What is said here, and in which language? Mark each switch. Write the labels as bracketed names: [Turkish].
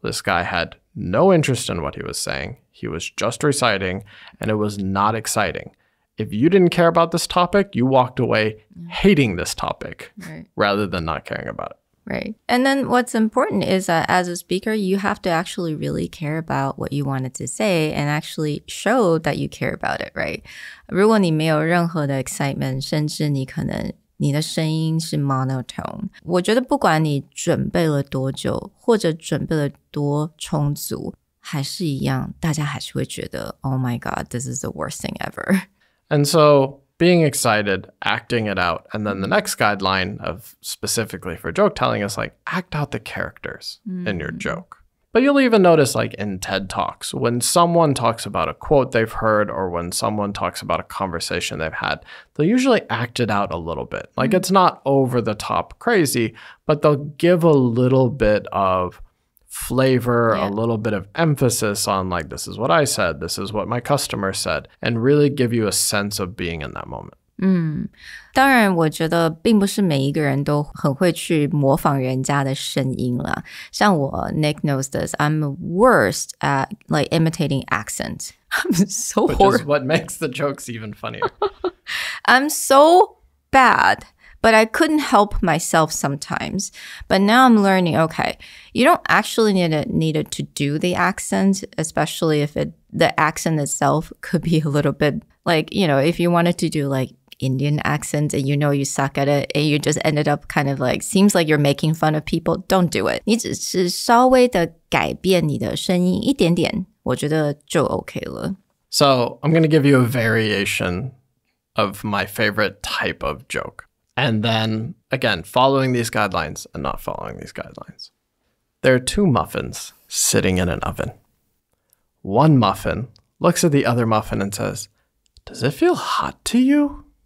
[English] This guy had no interest in what he was saying. He was just reciting, and it was not exciting. If you didn't care about this topic, you walked away hating this topic rather than not caring about it. Right. And then what's important is that as a speaker, you have to actually really care about what you wanted to say and actually show that you care about it, right? [Chinese] 如果你没有任何的 excitement, 甚至你可能你的声音是 monotone. 我觉得不管你准备了多久，或者准备了多充足，还是一样，大家还是会觉得 [English] Oh my God, this is the worst thing ever. And so being excited, acting it out, and then the next guideline of specifically for joke telling is act out the characters in your joke. But you'll even notice in TED Talks, when someone talks about a quote they've heard or when someone talks about a conversation they've had, they'll usually act it out a little bit. It's not over the top crazy, but they'll give a little bit of flavor, a little bit of emphasis on this is what I said, this is what my customer said, and really give you a sense of being in that moment. [Chinese] 当然我觉得并不是每一个人都很会去模仿人家的声音啦。像我 [English] Nick knows this, I'm worst at imitating accents. I'm so Which is what makes the jokes even funnier. I'm so bad. But I couldn't help myself sometimes. But now I'm learning, okay, you don't actually need to do the accent, especially if the accent itself could be a little bit if you wanted to do Indian accent and you suck at it and you just ended up kind of seems like you're making fun of people, don't do it. [Chinese] 你只是稍微的改变你的声音一点点，我觉得就 OK 了。 [English] So I'm going to give you a variation of my favorite type of joke. And then, again, following these guidelines and not following these guidelines. There are two muffins sitting in an oven. One muffin looks at the other muffin and says, "Does it feel hot to you?"